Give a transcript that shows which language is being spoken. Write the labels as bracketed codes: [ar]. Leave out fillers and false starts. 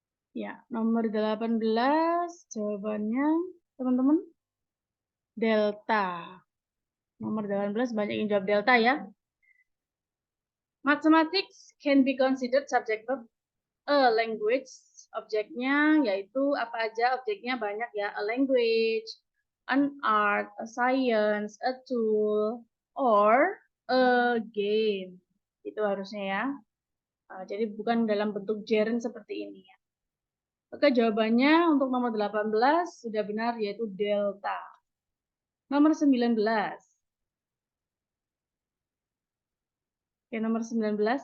[id] Ya, nomor 18 jawabannya teman-teman delta. Nomor 18 banyak yang jawab delta ya. [en] Mathematics can be considered subject verb a language. [id] Objeknya yaitu apa aja? Objeknya banyak ya. [en] A language, an art, a science, a tool, or a game. [id] Itu harusnya ya. Jadi bukan dalam bentuk gerund seperti ini ya. Oke, jawabannya untuk nomor 18 sudah benar yaitu delta. Nomor 19. Oke, nomor 19.